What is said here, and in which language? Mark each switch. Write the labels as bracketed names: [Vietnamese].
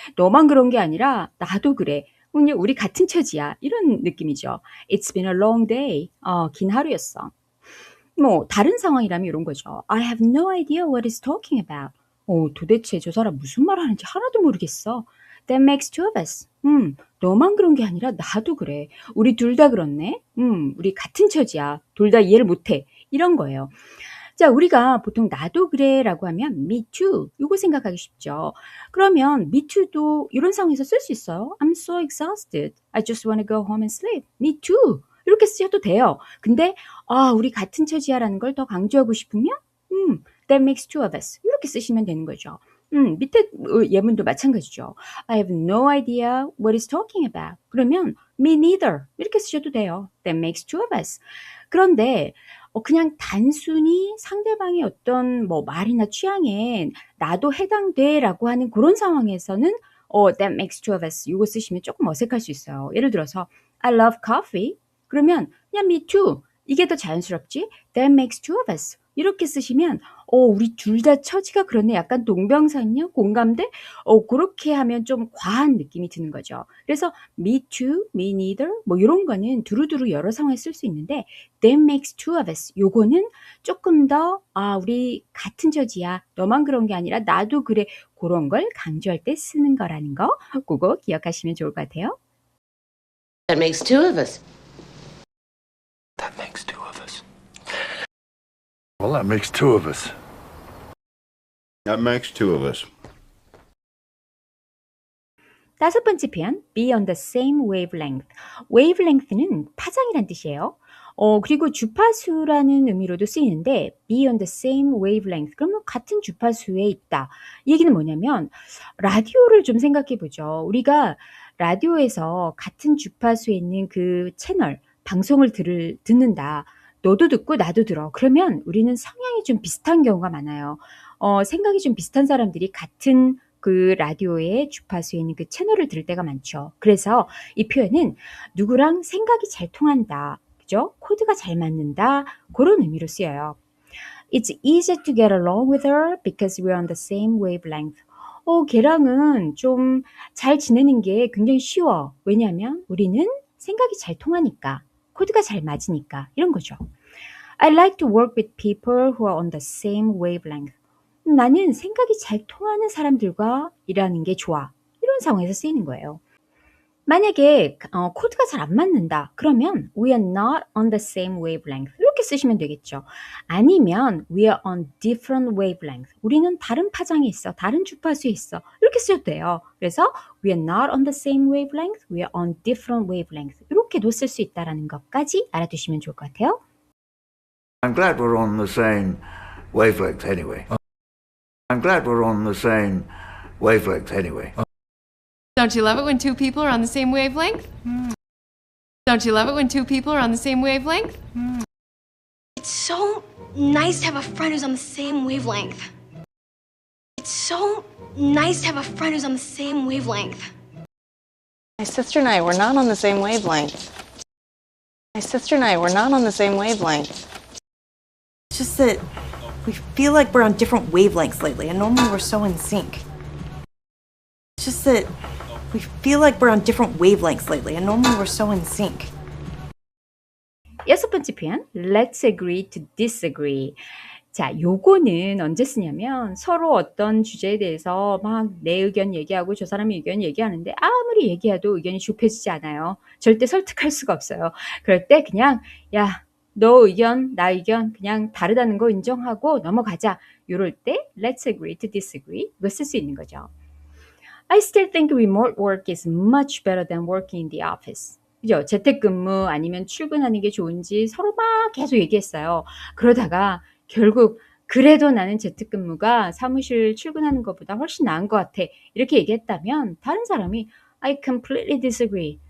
[Korean] 너만 그런 게 아니라 나도 그래. 그냥 우리 같은 처지야. 이런 느낌이죠. [English] It's been a long day. [Korean] 긴 하루였어. 뭐 다른 상황이라면 이런 거죠. [English] I have no idea what he's talking about. [Korean] 도대체 저 사람 무슨 말 하는지 하나도 모르겠어. [English] That makes two of us. [Korean] 너만 그런 게 아니라 나도 그래. 우리 둘 다 그렇네. 우리 같은 처지야. 둘 다 이해를 못해. 이런 거예요. 자, 우리가 보통 나도 그래라고 하면 [English] me too. [Korean] 이거 생각하기 쉽죠. 그러면 [English] me too [Korean] 도 이런 상황에서 쓸 수 있어요. [English] I'm so exhausted. I just want to go home and sleep. Me too. [Korean] 이렇게 쓰셔도 돼요. 근데 우리 같은 처지야라는 걸 더 강조하고 싶으면 [English] that makes two of us. [Korean] 이렇게 쓰시면 되는 거죠. 밑에 예문도 마찬가지죠. [English] I have no idea what he's talking about. [Korean] 그러면 [English] me neither. [Korean] 이렇게 쓰셔도 돼요. [English] That makes two of us. [Korean] 그런데 그냥 단순히 상대방의 어떤 뭐 말이나 취향에 나도 해당돼라고 하는 그런 상황에서는 [English] that makes two of us. [Korean] 이거 쓰시면 조금 어색할 수 있어요. 예를 들어서 [English] I love coffee. [Korean] 그러면 그냥 [English] me too. [Korean] 이게 더 자연스럽지? [English] That makes two of us. [Korean] 이렇게 쓰시면 우리 둘 다 처지가 그러네. 약간 동병상련, 공감대? 그렇게 하면 좀 과한 느낌이 드는 거죠. 그래서 [English] me too, me neither [Korean] 뭐 이런 거는 두루두루 여러 상황에 쓸 수 있는데 [English] that makes two of us. [Korean] 요거는 조금 더 우리 같은 처지야. 너만 그런 게 아니라 나도 그래. 그런 걸 강조할 때 쓰는 거라는 거 그거 기억하시면 좋을 것 같아요. [English] That makes two of us. That makes two of us. Well, that makes two of us. That makes two of us. [Korean] 다섯 번째 표현, [English] be on the same wavelength. [Korean] wavelength는 파장이란 뜻이에요. 그리고 주파수라는 의미로도 쓰이는데 [English] be on the same wavelength. [Korean] 그러면 같은 주파수에 있다. 이 얘기는 뭐냐면 라디오를 좀 생각해 보죠. 우리가 라디오에서 같은 주파수에 있는 그 채널, 방송을 듣는다. 너도 듣고 나도 들어. 그러면 우리는 성향이 좀 비슷한 경우가 많아요. 생각이 좀 비슷한 사람들이 같은 그 라디오의 주파수에 있는 그 채널을 들을 때가 많죠. 그래서 이 표현은 누구랑 생각이 잘 통한다. 그죠? 코드가 잘 맞는다. 그런 의미로 쓰여요. [English] It's easy to get along with her because we're on the same wavelength. [Korean] 걔랑은 좀 잘 지내는 게 굉장히 쉬워. 왜냐하면 우리는 생각이 잘 통하니까. 코드가 잘 맞으니까 이런 거죠. [English] I like to work with people who are on the same wavelength. [Korean] 나는 생각이 잘 통하는 사람들과 일하는 게 좋아. 이런 상황에서 쓰이는 거예요. 만약에 코드가 잘 안 맞는다. 그러면 [English] we are not on the same wavelength. [Korean] 이렇게 쓰시면 되겠죠. 아니면 [English] we are on different wavelength. [Korean] 우리는 다른 파장에 있어. 다른 주파수에 있어. 이렇게 쓰셔도 돼요. 그래서 [English] we are not on the same wavelength. We are on different wavelength. [Korean] 이렇게도 쓸 수 있다는 것까지 알아두시면 좋을 것 같아요. [English] I'm glad we're on the same wavelength anyway. I'm glad we're on the same wavelength anyway. Don't you love it when two people are on the same wavelength? Don't you love it when two people are on the same wavelength? It's so nice to have a friend who's on the same wavelength. It's so nice to have a friend who's on the same wavelength. My sister and I were not on the same wavelength. My sister and I were not on the same wavelength. It's just that we feel like we're on different wavelengths lately, and normally we're so in sync. It's just that we feel like we're on different wavelengths lately, and normally we're so in sync. [Korean] 여섯 번째 표현, [English] let's agree to disagree. [Korean] 자, 요거는 언제 쓰냐면 서로 어떤 주제에 대해서 막 내 의견 얘기하고 저 사람의 의견 얘기하는데 아무리 얘기해도 의견이 좁혀지지 않아요. 절대 설득할 수가 없어요. 그럴 때 그냥 야, 너 의견, 나 의견 그냥 다르다는 거 인정하고 넘어가자. 요럴 때 [English] let's agree to disagree [Korean] 이거 쓸 수 있는 거죠. [English] I still think remote work is much better than working in the office. [Korean] 그죠? 재택근무 아니면 출근하는 게 좋은지 서로 막 계속 얘기했어요. 그러다가 결국 그래도 나는 재택근무가 사무실 출근하는 것보다 훨씬 나은 것 같아. 이렇게 얘기했다면 다른 사람이 [English] I completely disagree.